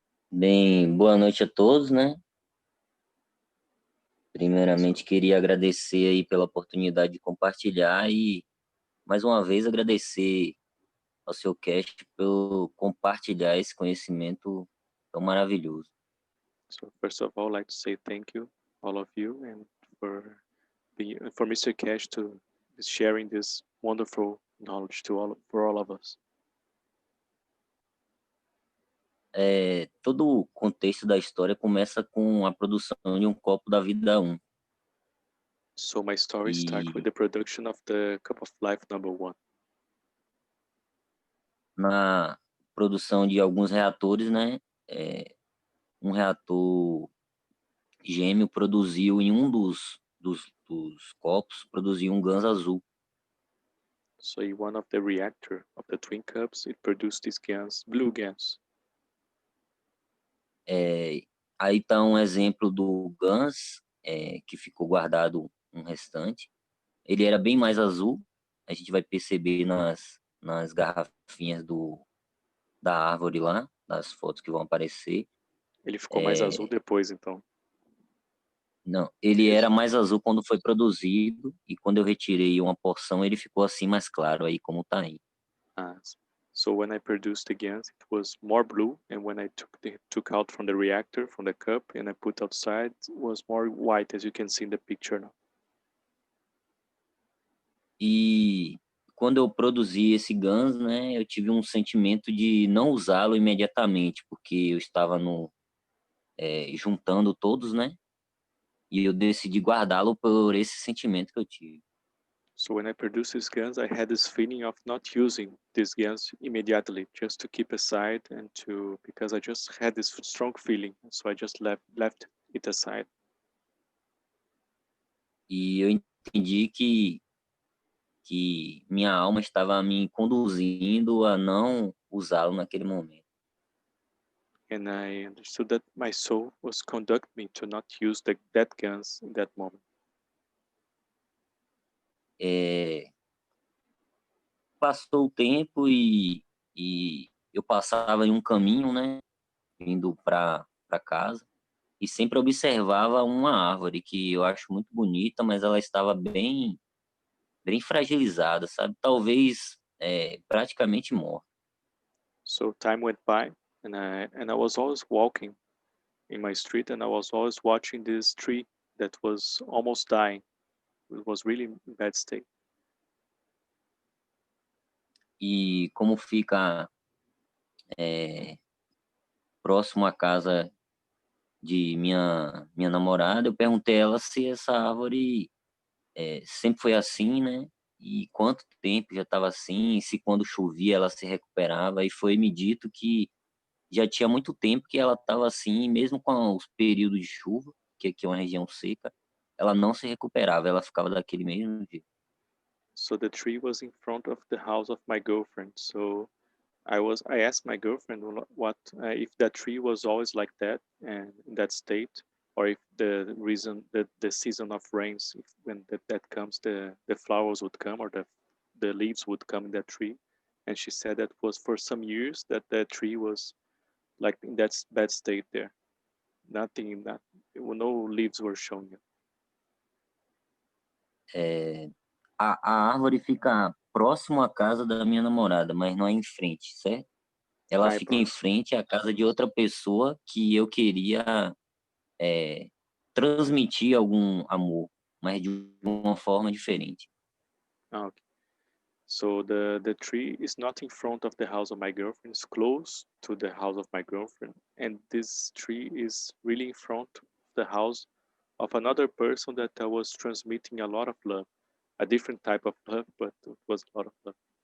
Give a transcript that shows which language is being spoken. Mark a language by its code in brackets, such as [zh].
[pt] Bem, boa noite a todos, né? Primeiramente, queria agradecer aí pela oportunidade de compartilhar e, mais uma vez, agradecer ao seu Keshe por compartilhar esse conhecimento tão maravilhoso. [en] So, first of all, I'd like to say thank you, all of you, and for Mr. Keshe to sharing this wonderful knowledge for all of us. [pt] Todo o contexto da história começa com a produção de um copo da vida 1. [en] So my story starts with the production of the cup of life number 1. [pt] Na produção de alguns reatores, né? Um reator gêmeo produziu em um dos copos, produziu um gás azul. [en] So in one of the reactor of the twin cups, it produced this gas, blue gas. [pt] Aí está um exemplo do gás que ficou guardado um restante. Ele era bem mais azul. A gente vai perceber nas garrafinhas da árvore lá, das fotos que vão aparecer. Ele ficou mais azul depois, então? Não, ele era mais azul quando foi produzido, e quando eu retirei uma porção, ele ficou assim mais claro, aí como está aí. [en] So when I produced the gas, it was more blue, and when I took out from the reactor, from the cup, and I put outside, it was more white, as you can see in the picture now. [pt] E quando eu produzi esse gás, né, eu tive um sentimento de não usá-lo imediatamente, porque eu estava juntando todos, né, e eu decidi guardá-lo por esse sentimento que eu tive. [en] So when I produced this gas, I had this feeling of not using this gas immediately, just to keep aside because I just had this strong feeling, so I just left it aside. [pt] E eu entendi que minha alma estava me conduzindo a não usá-lo naquele momento. [en] And I understood that my soul was conducting me to not use that gas in that moment. [pt] Passou o tempo e eu passava em um caminho, né, indo para casa, e sempre observava uma árvore que eu acho muito bonita, mas ela estava bem fragilizada, sabe? Talvez praticamente morta. [en] So time went by, and I was always walking in my street, and I was always watching this tree that was almost dying. It was really in bad state. [pt] E como fica próximo à casa de minha namorada, eu perguntei a ela se essa árvore sempre foi assim, né? E quanto tempo já estava assim, e se quando chovia ela se recuperava, e foi me dito que já tinha muito tempo que ela estava assim, mesmo com os períodos de chuva, que aqui é uma região seca, ela não se recuperava, ela ficava daquele mesmo jeito. [en] So the tree was in front of the house of my girlfriend. So I asked my girlfriend what if that tree was always like that and in that state, or if the reason that the season of rains, if when that comes, the flowers would come or the leaves would come in that tree. And she said that was for some years that the tree was like in that bad state there. Nothing in that, no leaves were showing it. [pt] A árvore fica próximo à casa da minha namorada, mas não é em frente, certo? Ela fica em frente à casa de outra pessoa que eu queria transmitir algum amor, mas de uma forma diferente. [en] Okay. So the tree is not in front of the house of my girlfriend, it's close to the house of my girlfriend. And this tree is really in front of the house of another person that I was transmitting a lot of love, a different type of love, but it was a lot of love.